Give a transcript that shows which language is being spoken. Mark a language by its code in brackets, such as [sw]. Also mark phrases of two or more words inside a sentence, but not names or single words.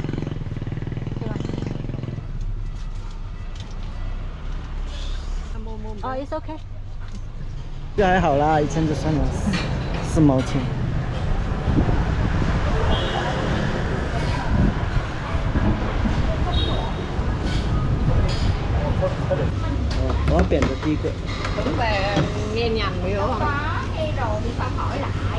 [en] Oh, it's okay. [zh] 这还好啦，一称就算了，4毛钱。我要点的第一个。 [vi] Tưởng về nghe nhầm hiểu không? Có hay rồi thì phải hỏi lại.